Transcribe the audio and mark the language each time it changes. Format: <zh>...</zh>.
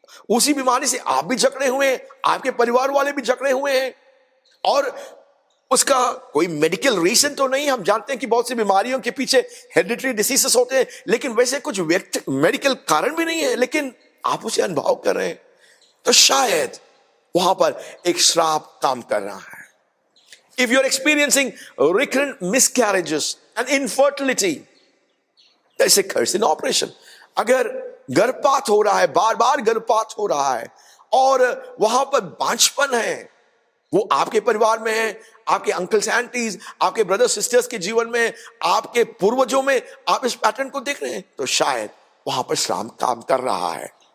<hi>उसी बीमारी से आप भी जकड़े हुए हैं, आपके परिवार वाले भी जकड़े हुए हैं और उसका कोई मेडिकल रीजन तो नहीं। हम जानते हैं कि बहुत सी बीमारियों के पीछे हेरिडिटरी डिसीजेस होते हैं, लेकिन वैसे कुछ मेडिकल कारण भी नहीं है, लेकिन आप उसे अनुभव कर रहे हैं, तो शायद वहां पर एक श्राप काम कर रहा है।</hi> <en>If you're experiencing recurrent miscarriages and infertility, there's a curse in operation.</en> <hi>अगर गर्भपात हो रहा है, बार बार गर्भपात हो रहा है और वहां पर बांझपन है, वो आपके परिवार में है, आपके अंकल्स आंटीज, आपके ब्रदर सिस्टर्स के जीवन में, आपके पूर्वजों में आप इस पैटर्न को देख रहे हैं, तो शायद वहां पर श्राप काम कर रहा है।</hi>